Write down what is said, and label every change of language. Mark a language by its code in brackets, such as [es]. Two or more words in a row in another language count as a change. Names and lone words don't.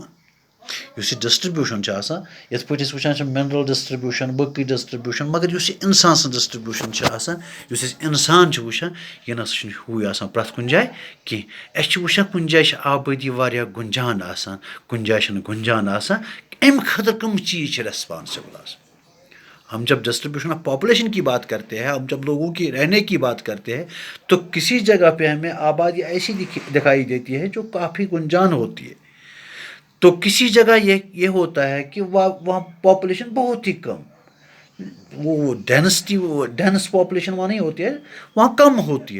[ks] یُس یہِ ڈِسٹرٛبیوٗشن چھِ آسان یِتھ پٲٹھۍ أسۍ وٕچھان چھِ [en] mineral distribution [ks] باقٕے ڈِسٹرٛبیوٗشن مگر یُس یہِ اِنسان سٕنٛز ڈِسٹرٛبیوٗشن چھِ آسان یُس أسۍ اِنسان چھِ وٕچھان یہِ نہ سا چھُنہٕ ہیوٗے آسان پرٛٮ۪تھ کُنہِ جایہِ کینٛہہ. أسۍ چھِ وٕچھان کُنہِ جایہِ چھِ آبٲدی واریاہ گُنجان آسان کُنہِ جایہِ چھِنہٕ گُنجان آسان. اَمہِ خٲطرٕ کٕم چیٖز چھِ ریسپانسِبل آسان. [ur] ہم جب [en] distribution of population [ur] کی بات کرتے ہیں ہم جب لوگوں کی رہنے کی بات کرتے ہیں تو کسی جگہ پہ ہمیں آبادی ایسی دکھائی دیتی ہے جو کافی گنجان ہوتی ہے. تو کسی جگہ یہ ہوتا ہے کہ وہاں پاپولیشن بہت ہی کم وہ [en] dense population [ur] وہاں نہیں ہوتی ہے وہاں کم ہوتی ہے.